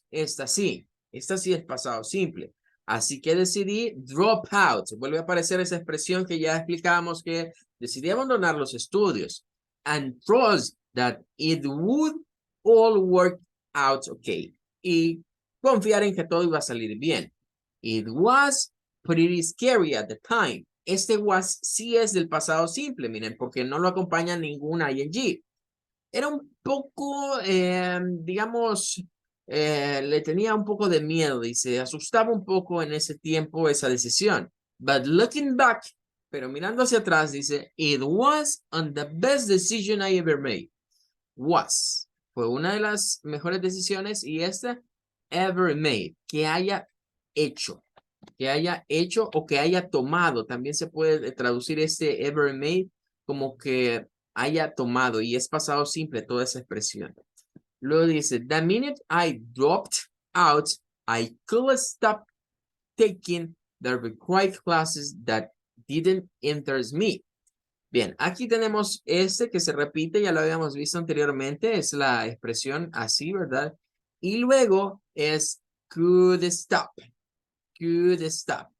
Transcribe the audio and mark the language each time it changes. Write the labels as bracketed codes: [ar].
[es] Esta sí es pasado simple. Así que decidí drop out. Vuelve a aparecer esa expresión que ya explicamos que decidí abandonar los estudios [en] and trust that it would all work out okay. [es] Y confiar en que todo iba a salir bien. [en] It was pretty scary at the time. [es] Este was sí es del pasado simple, miren, porque no lo acompaña ningún ing. Era un poco, digamos, le tenía un poco de miedo y se asustaba un poco en ese tiempo esa decisión. [en] But looking back, [es] pero mirando hacia atrás, dice, [en] it was on the best decision I ever made. Was. [es] Fue una de las mejores decisiones y esta ever made, que haya hecho. Que haya hecho o que haya tomado. También se puede traducir este ever made como que haya tomado y es pasado simple toda esa expresión. Luego dice, [en] the minute I dropped out, I could stop taking the required classes that didn't interest me. [es] Bien, aquí tenemos este que se repite, ya lo habíamos visto anteriormente, es la expresión así, ¿verdad? Y luego es could stop, could stop.